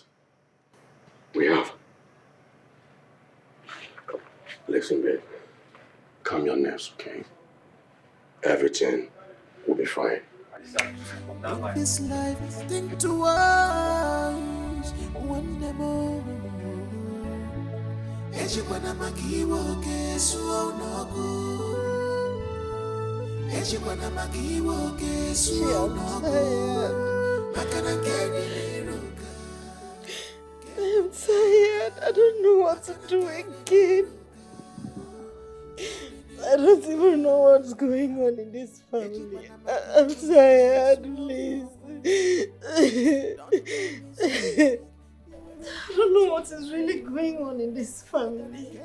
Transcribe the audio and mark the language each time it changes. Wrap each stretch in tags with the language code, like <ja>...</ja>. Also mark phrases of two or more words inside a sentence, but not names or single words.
<en>We have. Listen, babe. Calm your nerves, okay? Everything will be fine. This life, think twice. One more. Ejibwana makiwo kesu onago. Ejibwana makiwo kesu onago. Makana keni liruka. I'm tired. I don't know what to do again. I don't even know what's going on in this family. I'm tired, please. I don't know what is really going on in this family.</en>